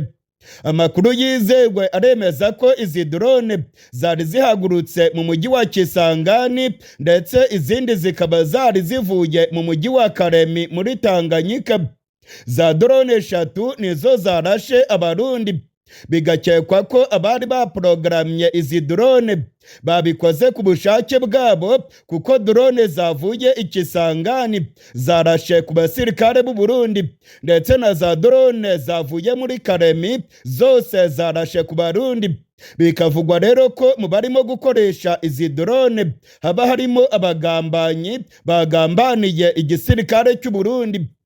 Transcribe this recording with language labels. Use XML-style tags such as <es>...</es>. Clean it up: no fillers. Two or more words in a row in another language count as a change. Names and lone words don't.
<rw>Amakuru yizewe aremeza ko izi drone zari zihagurutse mu mujyi wa Kisangani ndetse izindi zikaba zari zivuye mu mujyi wa Karemi muri Tanganyika. Za drone 3 nizo zarashe abarundi. Bigakekwa ko abari baprogramye izi drone babikoze ku bushake bwabo, kuko drone zavuye Ikisangani zarashe ku basirikare b'u Burundi, ndetse na za drone zavuye muri Karemi zose zarashe ku Barundi. Bikavugwa rero ko mu barimo gukoresha izi drone haba harimo abagambanyi bagambaniye igisirikare cy'u Burundi.</rw>